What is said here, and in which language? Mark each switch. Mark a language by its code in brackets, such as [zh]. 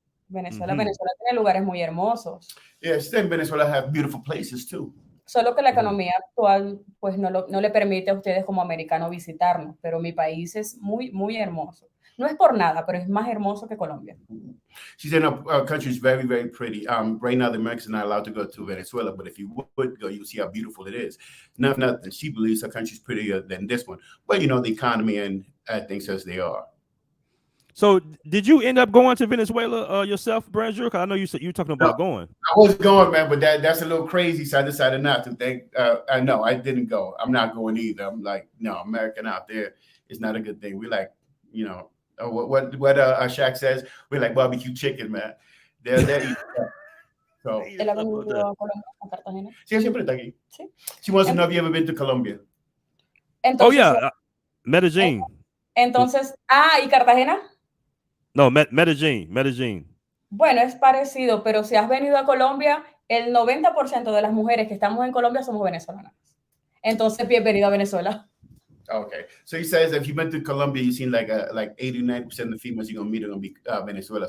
[es] Venezuela tiene lugares muy hermosos. [en] Yeah, she said Venezuela have beautiful places too. [es] Solo que la economía actual pues no le permite a ustedes como americanos visitarnos, pero mi país es muy, muy hermoso. No es por nada, pero es más hermoso que Colombia. [en] She said, no, our country is very, very pretty. Right now, the Americans are not allowed to go to Venezuela, but if you would go, you'll see how beautiful it is. Nothing. She believes her country is prettier than this one. But, you know, the economy and things as they are. So, did you end up going to Venezuela yourself, Branjor? Because I know you said you were talking about going. I was going, man, but that's a little crazy, so I decided not to. No, I didn't go. I'm not going either. I'm like, no, American out there is not a good thing. We like, you know, what Shaq says, we like barbecue chicken, man. They're eating so. [es] ¿Él ha venido a Colombia, a Cartagena? Sí, siempre está aquí. Sí. [en] She wants to know if you ever been to Colombia. [es] Entonces, Medellin. Entonces, ¿y Cartagena? No, Medellin. Bueno, es parecido, pero si has venido a Colombia, el 90% de las mujeres que estamos en Colombia somos venezolanas. Entonces, bienvenido a Venezuela. [en] Okay, so he says if you've been to Colombia, you've seen like 80-90% of the females you're gonna meet are gonna be Venezuela.